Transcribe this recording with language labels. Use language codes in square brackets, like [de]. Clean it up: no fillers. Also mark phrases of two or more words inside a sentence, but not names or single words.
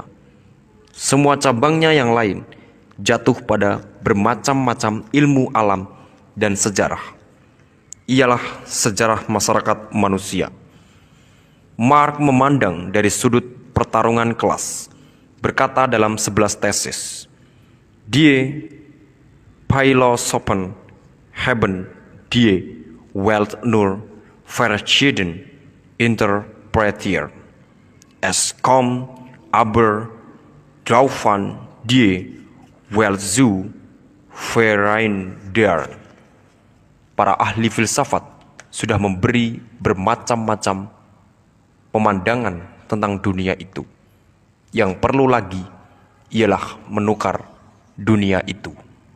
[id] Semua cabangnya yang lain jatuh pada bermacam-macam ilmu alam dan sejarah. Ialah sejarah masyarakat manusia. Marx memandang dari sudut pertarungan kelas, berkata dalam 11 tesis, [de] Die Philosophen haben die Welt nur verschieden interpretiert. Es kommt aber darauf die Welt zu verändern. [id] Para ahli filsafat sudah memberi bermacam-macam pemandangan tentang dunia itu. Yang perlu lagi ialah menukar dunia itu.